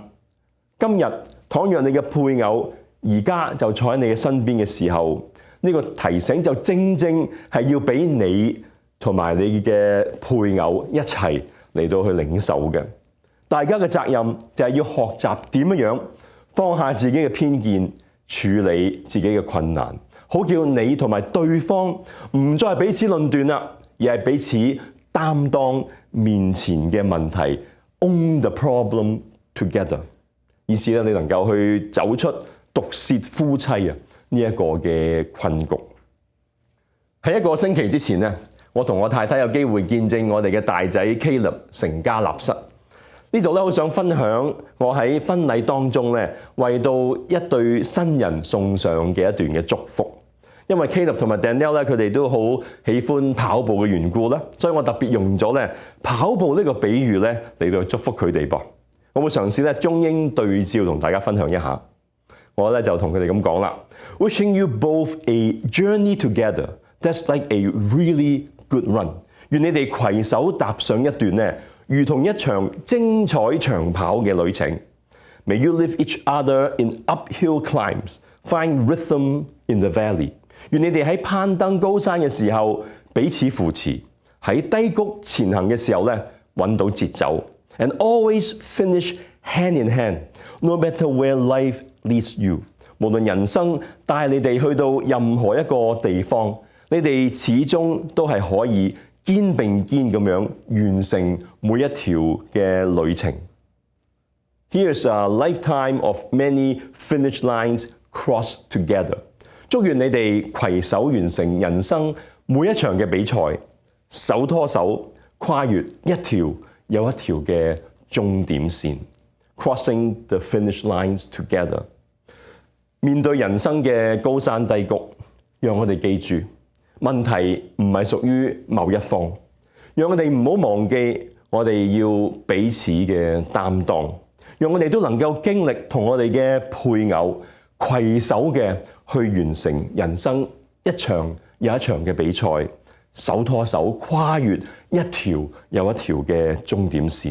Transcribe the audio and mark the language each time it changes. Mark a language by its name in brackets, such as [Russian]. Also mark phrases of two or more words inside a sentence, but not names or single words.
[Cantonese] 今日倘若你嘅配偶而家就坐喺你嘅身邊嘅時候，呢個提醒就正正係要俾你同埋你嘅配偶一齊嚟到去領受嘅。大家嘅責任就係要學習點樣放下自己嘅偏見，處理自己嘅困難，好叫你同埋對方唔再係彼此論斷啦，而係彼此擔當面前嘅問題 ， [English] own the problem together。 [Cantonese] 意思咧，你能夠去走出毒舌夫妻啊呢一個嘅困局。喺一個星期之前咧，我同我太太有機會見證我哋嘅大仔 Caleb 成家立室。呢度咧好想分享我喺婚禮當中咧為到一對新人送上嘅一段嘅祝福。因為 Caleb 同埋 Danielle 咧，佢哋都好喜歡跑步嘅緣故啦，所以我特別用咗咧跑步呢個比喻咧嚟到祝福佢哋噃。我會嘗試咧中英對照同大家分享一下。我咧就同佢哋咁講啦 ， [English] Wishing you both a journey together that's like a really good run。 [Cantonese] 願你哋攜手踏上一段咧，如同一場精彩長跑嘅旅程。 [English] May you lift each other in uphill climbs, find rhythm in the valley。 [Cantonese] 願你哋喺攀登高山嘅時候彼此扶持，喺低谷前行嘅時候咧揾到節奏。 [English] And always finish hand in hand, no matter where life leads you。 [Cantonese] 無論人生帶你哋去到任何一個地方，你哋始終都係可以肩並肩咁樣完成每一條嘅旅程。 [English] Here's a lifetime of many finish lines crossed together。 [Cantonese] 祝願你哋攜手完成人生每一場嘅比賽，手拖手跨越一條又一條嘅終點線 ， [English] crossing the finish lines together。 [Cantonese] 面對人生嘅高山低谷，讓我哋記住，問題唔係屬於某一方，讓我哋唔好忘記，我哋要彼此嘅擔當，讓我哋都能夠經歷同我哋嘅配偶攜手嘅去完成人生一場又一場嘅比賽，手拖手跨越一條又一條嘅終點線。